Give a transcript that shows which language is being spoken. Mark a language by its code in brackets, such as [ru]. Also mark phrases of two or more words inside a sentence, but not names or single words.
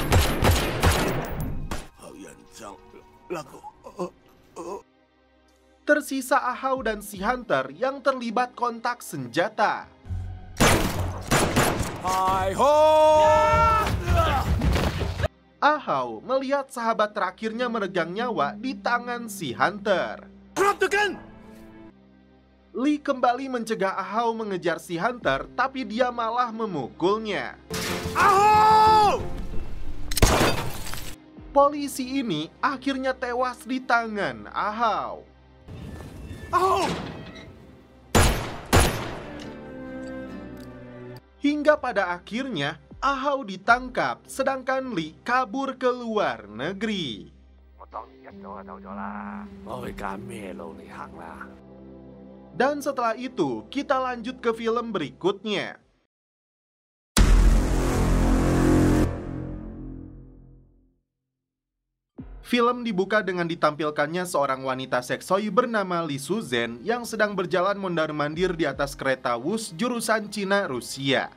[id] Tersisa Ahau dan si Hunter yang terlibat kontak senjata. Ahau melihat sahabat terakhirnya meregang nyawa di tangan si Hunter. [en] Drop the gun! [id] Lee kembali mencegah Ahau mengejar si Hunter, tapi dia malah memukulnya. Ahau! Polisi ini akhirnya tewas di tangan Ahau. Ahau! Hingga pada akhirnya Ahau ditangkap, sedangkan Lee kabur ke luar negeri. [yue] 我當然一早就走咗啦，我去揀咩路嚟行啦。 [id] Dan setelah itu, kita lanjut ke film berikutnya. Film dibuka dengan ditampilkannya seorang wanita seksoi bernama Lee Suzhen yang sedang berjalan mondar-mandir di atas kereta Wus jurusan Cina-Rusia.